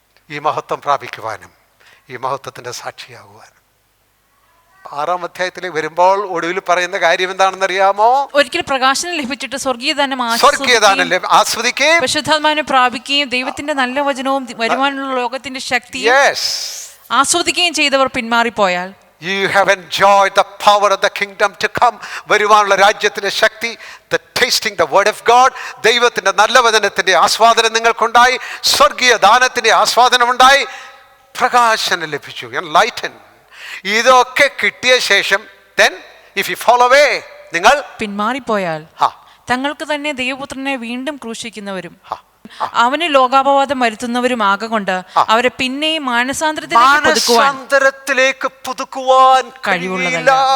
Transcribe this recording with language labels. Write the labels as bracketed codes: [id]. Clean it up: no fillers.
[ml] ഈ മഹത്വം പ്രാപിക്കുവാനും ഈ മഹത്വത്തിൻ്റെ സാക്ഷിയാകുവാനും 6ാം അധ്യായത്തിലേക്ക് വരുമ്പോൾ ഒടുവിൽ പറയുന്ന കാര്യം എന്താണെന്ന് അറിയാമോ? ഒരിക്കൽ പ്രകാശനം ലഭിച്ചിട്ട് സ്വർഗീയദാനം ആസ്വദിക്കുകയും പരിശുദ്ധാത്മാവിനെ പ്രാപിക്കുകയും ദൈവത്തിന്റെ നല്ല വചനവും വരുവാനുള്ള ലോകത്തിന്റെ ശക്തിയും ആസ്വദിക്കുകയും ചെയ്തവർ പിന്മാറിപ്പോയാൽ, [en] you have enjoyed the power of the kingdom to come. [ml] വരുവാനുള്ള രാജ്യത്തിന്റെ ശക്തി, [en] the tasting the word of God, [ml] ദൈവത്തിന്റെ നല്ല വചനത്തിന്റെ ആസ്വാദനം നിങ്ങൾക്കുണ്ടായി, സ്വർഗീയ ദാനത്തിന്റെ ആസ്വാദനമുണ്ടായി, പ്രകാശനം ലഭിച്ചു, enlightened. ഇതൊക്കെ കിട്ടിയ ശേഷം [en] then if you fall away, [ml] നിങ്ങൾ പിന്മാറിപ്പോയാൽ തങ്ങൾക്ക് തന്നെ ദൈവപുത്രനെ വീണ്ടും ക്രൂശിക്കുന്നവരും അവന് ലോകാപവാദം വരുത്തുന്നവരും ആകൊണ്ട് അവരെ പിന്നെയും മാനസാന്തരത്തിലേക്ക് പുതുക്കുവാൻ കഴിവുള്ളതല്ല.